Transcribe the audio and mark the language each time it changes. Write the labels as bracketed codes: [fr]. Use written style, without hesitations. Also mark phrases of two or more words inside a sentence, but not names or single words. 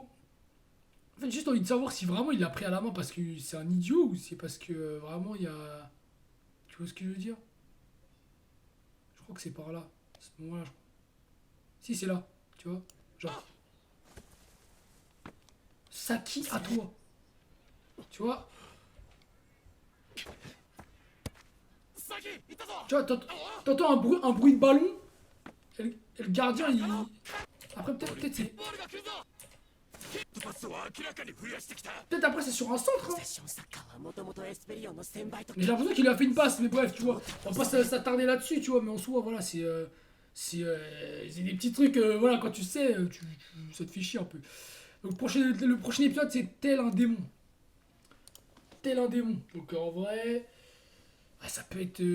[fr] En fait, j'ai juste envie de savoir si vraiment il l'a pris à la main parce que c'est un idiot ou c'est parce que vraiment il y a. Tu vois ce que je veux dire? Je crois que c'est par là. À ce moment-là, je crois. Si, c'est là. Tu vois? Genre. Saki à toi. Tu vois? [ja] 先行ったぞ [fr] Tu vois, t'entends un bruit de ballon. Et le gardien, il. Après, peut-être c'est. [ja] ボールが来るぞヒットパスを明らかに増やしてきた [fr] Peut-être après, c'est sur un centre. Hein. [ja] セッションサッカーはもともとエスペリオンの1000倍と [fr] Mais j'ai l'impression qu'il a fait une passe. Mais bref, tu vois. On va pas s'attarder là-dessus, tu vois. Mais en soi, voilà, c'est des petits trucs. Voilà, quand tu sais, ça te fait chier un peu. Donc, le prochain épisode, c'est tel un démon. Tel un démon. Donc, en vrai. Ouais, ça peut être.